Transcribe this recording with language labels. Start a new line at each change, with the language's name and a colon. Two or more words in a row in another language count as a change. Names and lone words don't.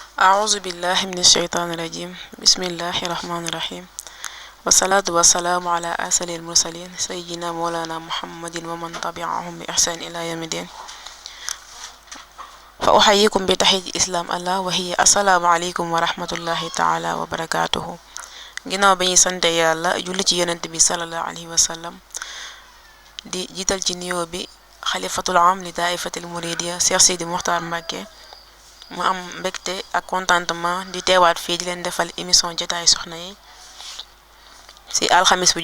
Arabic: أعوذ بالله من الشيطان الرجيم بسم الله الرحمن الرحيم والصلاة والسلام على أسل المرسلين سيدنا مولانا محمد ومن تبعهم بإحسان إلى يوم الدين فأحييكم بتحية الإسلام الله وهي السلام عليكم ورحمة الله تعالى وبركاته
Wolof: ginnaaw bi ñuy sante yàlla julli ci yonent bi
Arabic: صلى الله عليه وسلم
Wolof: di jiital ci nuyoo bi
Arabic: خليفة العام لطائفة المريدية
Wolof: Cheikh Sidi Mokhtar Mbacké mu am mbégte ak contentement di teewaat fii di leen defal émission jotaay soxna yi si alxamis bu